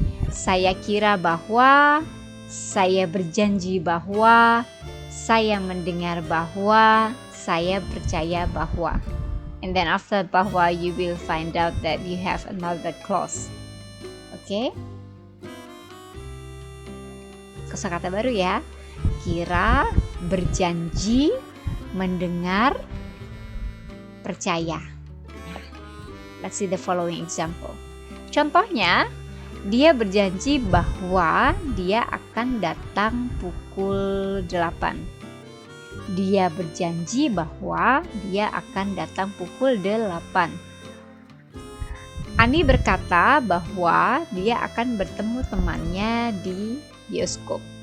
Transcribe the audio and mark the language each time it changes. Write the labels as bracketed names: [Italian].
[Indonesian] Saya kira bahwa, saya berjanji bahwa, saya mendengar bahwa, saya percaya bahwa. [English] And then after bahwa, you will find out that you have another clause. Okay? [Indonesian] Kosakata baru ya. Kira, berjanji, mendengar, percaya. [English] Let's see the following example. [Indonesian] Contohnya, dia berjanji bahwa dia akan datang pukul 8. Dia berjanji bahwa dia akan datang pukul 8. Ani berkata bahwa dia akan bertemu temannya di bioskop.